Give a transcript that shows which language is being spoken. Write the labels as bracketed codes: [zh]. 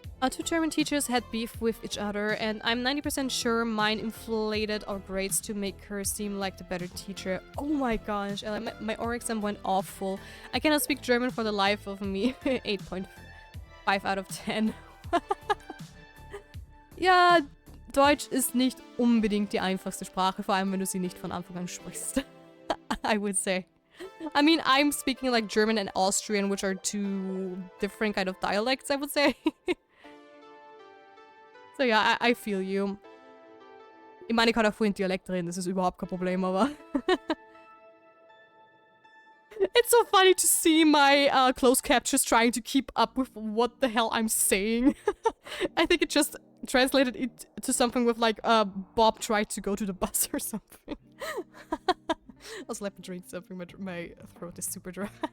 [en] Two German teachers had beef with each other, and I'm 90% sure mine inflated our grades to make her seem like the better teacher. Oh my gosh, my oral exam went awful. I cannot speak German for the life of me. 8.5 out of 10. [de] Ja, Deutsch ist nicht unbedingt die einfachste Sprache, vor allem wenn du sie nicht von Anfang an sprichst. [en] I would say. I mean, I'm speaking like German and Austrian, which are two different kind of dialects, I would say. So ja, I feel you. [de] Ich meine, ich kann auch vorhin Dialekt reden, das ist überhaupt kein Problem, aber... [en] It's so funny to see my closed captures trying to keep up with what the hell I'm saying. I think it just translated it to something with like, Bob tried to go to the bus or something. Also, let me drink something, my throat is super dry.